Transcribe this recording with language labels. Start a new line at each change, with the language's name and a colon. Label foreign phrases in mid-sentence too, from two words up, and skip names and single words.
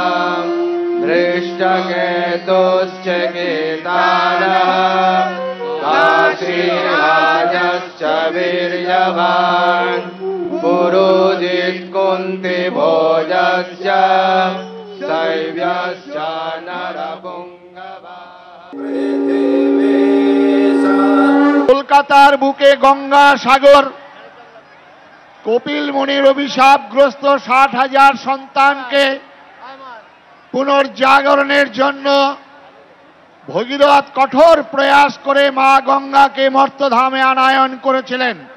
Sanskrit: धृष्टकेतुश्च केदारः। काशीराजश्च वीर्यवान्। पुरोजित् कुन्तिभोजश्च शैव्यश्च नरपुङ्गवः।
Bangla: কলকাতার বুকে গঙ্গা সাগর, কপিল মুনির অভিশাপগ্রস্ত ৬০,০০০ সন্তানকে পুনর্জাগরণের জন্য ভগীরথ কঠোর প্রয়াস করে মা গঙ্গাকে মর্তধামে আনায়ন করেছিলেন।